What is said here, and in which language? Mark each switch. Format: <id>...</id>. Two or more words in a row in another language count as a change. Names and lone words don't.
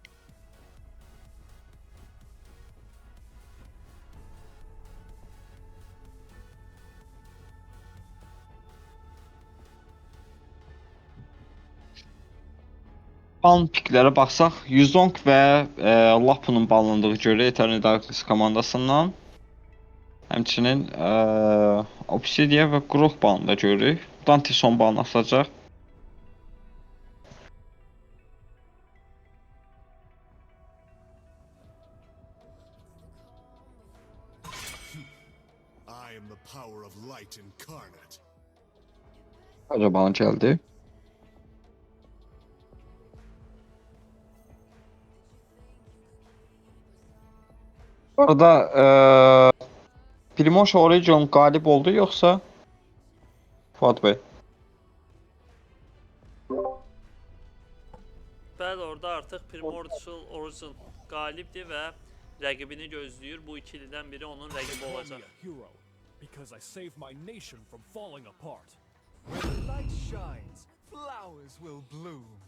<az>Ban piklərə baxsaq, Yuzong və Lapunun banlandığı görə Eternal Darkness komandasından. Həmçinin Obsidian və Grok banını da görürük. Dante son banını atacaq.</az> <en>I am the power of light incarnate.</en> <az>Acaba gəldi. Bu arada Primož Origin qalib oldu yoxsa Fuad Bey? Bəli, orada artıq Primordial Origin qalibdir və rəqibini gözləyir. Bu ikilidən biri onun rəqibi</az> <en>Call me</en> <az>olacaq.</az> <en>a hero because I saved my nation from falling apart. Where the light shines, flowers will bloom.</en>